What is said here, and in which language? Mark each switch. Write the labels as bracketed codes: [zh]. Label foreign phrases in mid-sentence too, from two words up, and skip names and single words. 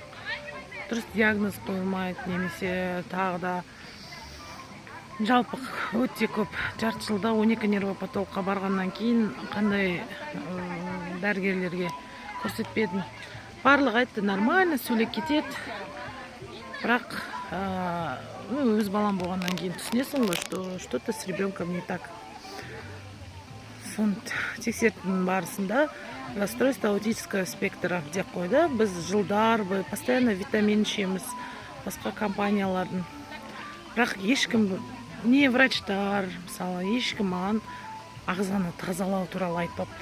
[kk] Дұрыс диагноз қойылмайды, немесе тағы да жалпы өте көп. Жарты жылда 12 нервопатологқа барғаннан кейін қандай дәрігерлерге көрсетпедім. Барлық айтты, нормально, сөйлеп кетеді. Бірақ өз балам болғаннан кейін түсінесің ғой, [ru] что-то с ребенком не так. [kk] Тексердің барысында [ru] расстройство аутического спектра [kk] деп қойды. Біз жылдар бойы постоянно витамин ішеміз, басқа компаниялардың. Бірақ ешкім, не врачтар, мысалы, ешкім маған ағзаны тазалау туралы айтпапты.